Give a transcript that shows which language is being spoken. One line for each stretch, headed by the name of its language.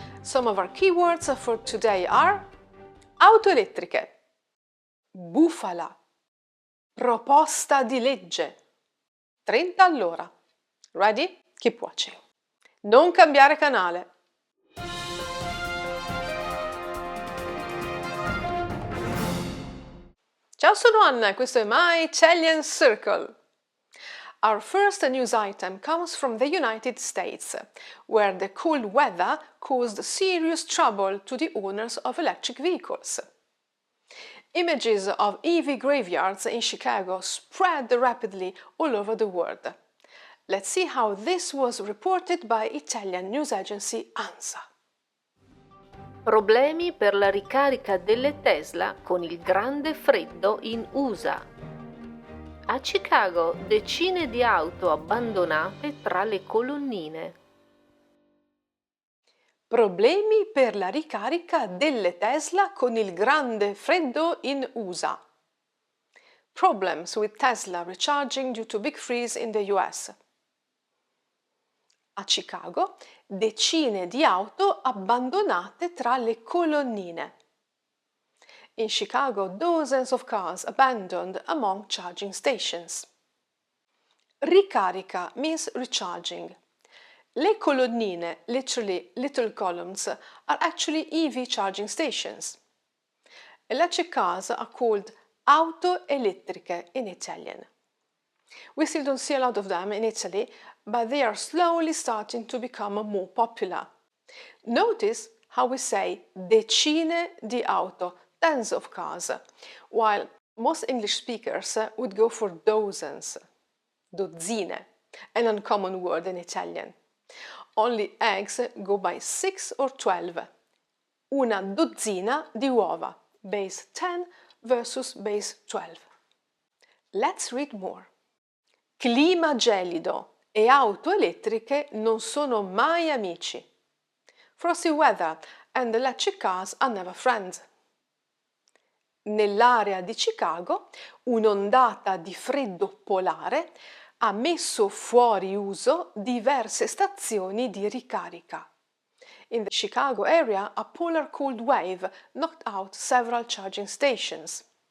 English: Some of our keywords for today are auto elettriche, bufala, proposta di legge, 30 all'ora. Ready? Keep watching.
Italian: Non cambiare canale. Ciao, sono Anna e questo è My Italian Circle.
English: Our first news item comes from the United States, where the cold weather caused serious trouble to the owners of electric vehicles. Images of EV graveyards in Chicago spread rapidly all over the world. Let's see how this was reported by Italian news agency ANSA.
Italian: Problemi per la ricarica delle Tesla con il grande freddo in USA. A Chicago decine di auto abbandonate tra le colonnine. Problemi per la ricarica delle Tesla con il grande freddo in USA.
English: Problems with Tesla recharging due to big freeze in the US.
Italian: A Chicago decine di auto abbandonate tra le colonnine.
English: In Chicago, dozens of cars abandoned among charging stations. Ricarica means recharging. Le colonnine, literally little columns, are actually EV charging stations. Electric cars are called auto elettriche in Italian. We still don't see a lot of them in Italy, but they are slowly starting to become more popular. Notice how we say
Italian: decine di auto,
English: tens of cars, while most English speakers would go for dozens, dozzine, an uncommon word in Italian. Only eggs go by 6 or 12.
Italian: Una dozzina di uova,
English: base 10 versus base 12. Let's read more.
Italian: Clima gelido e auto elettriche non sono mai amici.
English: Frosty weather and electric cars are never friends.
Italian: Nell'area di Chicago, un'ondata di freddo polare ha messo fuori uso diverse stazioni di ricarica.
English: In the Chicago area, a polar cold wave knocked out several charging stations.